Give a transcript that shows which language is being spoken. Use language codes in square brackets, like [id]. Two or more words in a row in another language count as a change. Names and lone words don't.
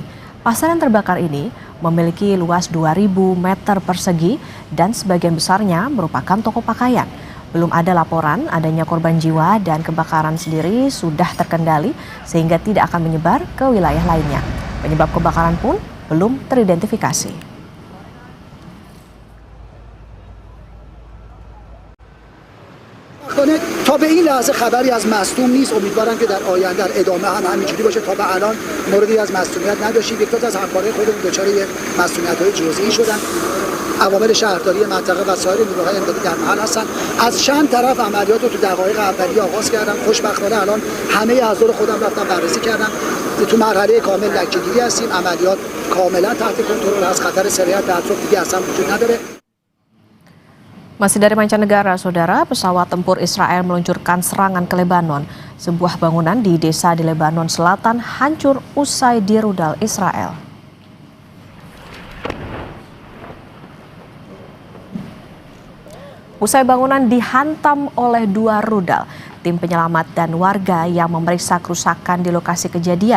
[id] Pasar yang terbakar ini memiliki luas 2.000 meter persegi dan sebagian besarnya merupakan toko pakaian. Belum ada laporan adanya korban jiwa dan kebakaran sendiri sudah terkendali sehingga tidak akan menyebar ke wilayah lainnya. Penyebab kebakaran pun belum teridentifikasi. [fa] تا به این لحظه خبری از مصدوم نیست. امیدوارم که در آینده در ادامه هم همینجوری باشه. تا به الان موردی از مصدومیت نداشتیم. یک از همکارای خودمون دچار مصدومیت‌های جزئی شدن. عوامل شهرداری منطقه و سایر نیروهای امدادی در محل هستن. از چند طرف عملیات رو تو دقایق اولیه آغاز کردم. خوشبختانه الان همه اعضا خودم رفتم بررسی کردم. تو مرحله کامل لکه‌گیری هستیم. عملیات کاملا تحت کنترل است. خطر سرایت به اطراف دیگه اصلا وجود نداره. [id] Masih dari mancanegara, Saudara, pesawat tempur Israel meluncurkan serangan ke Lebanon. Sebuah bangunan di desa di Lebanon Selatan hancur usai dirudal Israel. Usai bangunan dihantam oleh 2 rudal, tim penyelamat dan warga yang memeriksa kerusakan di lokasi kejadian.